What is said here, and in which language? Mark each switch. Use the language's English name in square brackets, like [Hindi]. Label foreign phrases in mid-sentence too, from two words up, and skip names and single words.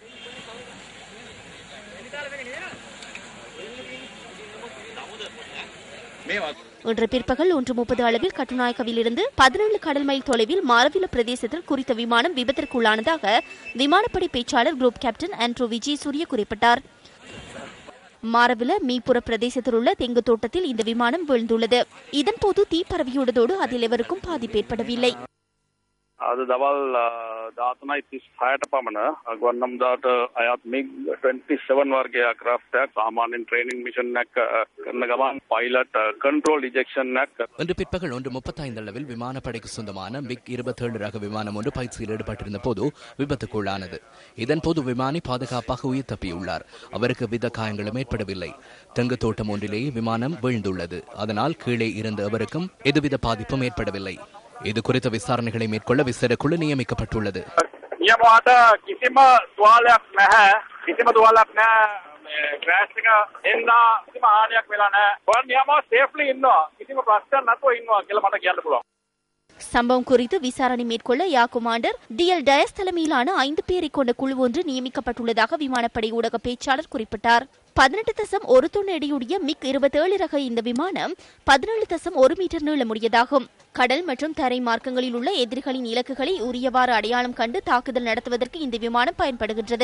[Tamil] இன்று பிற்பகல் 1:30 அளவில் கட்டுநாயக்கவில் இருந்து 17 கடல் மைல் தொலைவில் மாரவில பிரதேசத்தில் குறித்த விமானம் விபத்திற்குள்ளானதாக விமானப்படை பேச்சாளர் குரூப் கேப்டன் ஆண்ட்ரூ விஜயசூரிய குறிப்பிட்டார். மாரவில மீப்புற பிரதேசத்தில் உள்ள தெங்கு தோட்டத்தில் இந்த விமானம் வீழ்ந்துள்ளது. இதன்போது தீ பரவியுள்ளதோடு அதில் எவருக்கும் பாதிப்பு ஏற்படவில்லை. [Sinhala] அது දවල් 13:36ට පමණ ගුවන්හමුදාවට අයත් MiG 27 වර්ගයේ aircraft එකක් සාමාන්‍යයෙන් [English] training mission [Sinhala] එකක් කරන ගමන් [English] pilot control ejection [Sinhala] එකක් [Tamil] இன்று பிற்பகல் 1:35 அளவில் விமானப்படைக்கு சொந்தமான மிக் 27 ரக விமானம் ஒன்று பயிற்சியில் ஈடுபட்டிருந்த போது விபத்துக்குள்ளானது. இதன்போது விமானி பாதுகாப்பாக உயிர் தப்பியுள்ளார். அவருக்கு வித காயங்களும் ஏற்படவில்லை. தெங்கு தோட்டம் ஒன்றிலேயே விமானம் வீழ்ந்துள்ளது. அதனால் கீழே இருந்த எவருக்கும் எதுவித பாதிப்பும் ஏற்படவில்லை. இது குறித்த விசாரணைகளை மேற்கொள்ள விசேட குழு நியமிக்கப்பட்டுள்ளது. [Sinhala] නියමවට කිසිම තුවාලයක් නැහැ. කිසිම තුවාලයක් නැහැ. ක්‍රෑෂ් එක එන්නා කිසිම හානියක් වෙලා නැහැ. ඔයන් නියමව සේෆ්ලි ඉන්නවා. කිසිම ප්‍රශ්නයක් නැතුව ඉන්නවා කියලා මට කියන්න පුළුවන්. [Tamil] சம்பவம் குறித்து விசாரணை மேற்கொள்ள யா கமாண்டர் டிஎல் டயஸ் தலைமையிலான 5 பேரை கொண்ட குழு ஒன்று நியமிக்கப்பட்டுள்ளதாக விமானப்படை ஊடக பேச்சாளர் குறிப்பிட்டார். 18.1 தொன் எடையுடைய மிக் 27 ரக இந்த விமானம் 17.1 மீட்டர் நீளமுடையதாகும். கடல் மற்றும் தரை மார்க்கங்களில் உள்ள எதிரிகளின் இலக்குகளை உரியவாறு அடையாளம் கண்டு தாக்குதல் நடத்துவதற்கு இந்த விமானம் பயன்படுகின்றது.